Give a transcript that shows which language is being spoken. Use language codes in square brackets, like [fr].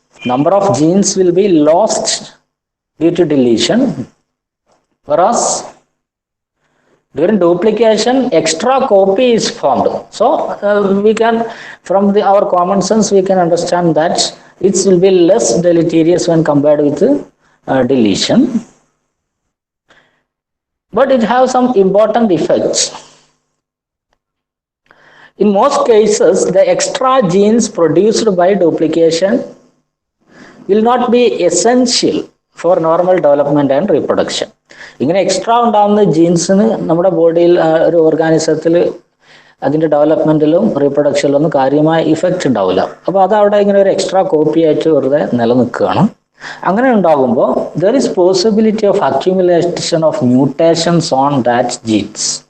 [en] Number of genes will be lost due to deletion. whereas During duplication, extra copy is formed. So we can, from our common sense, we can understand that it will be less deleterious when compared with deletion. But it has some important effects. In most cases, the extra genes produced by duplication will not be essential for normal development and reproduction. [ml] ഇങ്ങനെ extra ഉണ്ടാകുന്ന ജീൻസിന് നമ്മുടെ ബോഡിയിൽ ഒരു ഓർഗാനിസത്തിൽ അതിൻ്റെ ഡെവലപ്മെൻറ്റിലും റീപ്രൊഡക്ഷനിലും ഒന്നും കാര്യമായ effect ഉണ്ടാവില്ല. അപ്പോൾ അത് അവിടെ ഇങ്ങനെ ഒരു എക്സ്ട്രാ കോപ്പി ആയിട്ട് വെറുതെ നിലനിൽക്കുകയാണ്. അങ്ങനെ ഉണ്ടാകുമ്പോൾ [en] There is possibility of accumulation of mutations on that genes.